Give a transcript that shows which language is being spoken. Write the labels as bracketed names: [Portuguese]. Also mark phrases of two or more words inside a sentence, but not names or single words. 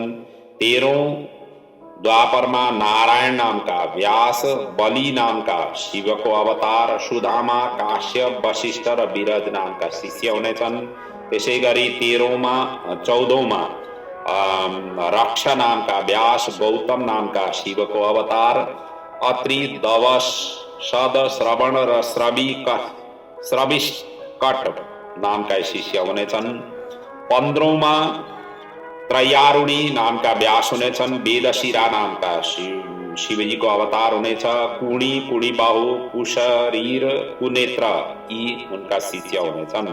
[Nepali] 13औं द्वापरमा नारायण नामका व्यास, बलि नामका शिवको अवतार, सुदामा, काश्यप, वशिष्ठ र विरज नामका शिष्य हुनेछन्। त्यसै गरी 14औंमा रक्ष नामका व्यास, गौतम नामका शिवको अवतार, अत्रि, दवस, सद, श्रवण र श्रविष्कट नामका शिष्य हुनेछन्। 15औंमा त्रयारुणी नामका व्यास हुनेछन्। वेदशिरा नामका शिवजीको अवतार हुनेछ। कुणी, कुणीबाहु, कुशरीर, कुनेत्र यी उनका शिष्य हुनेछन्।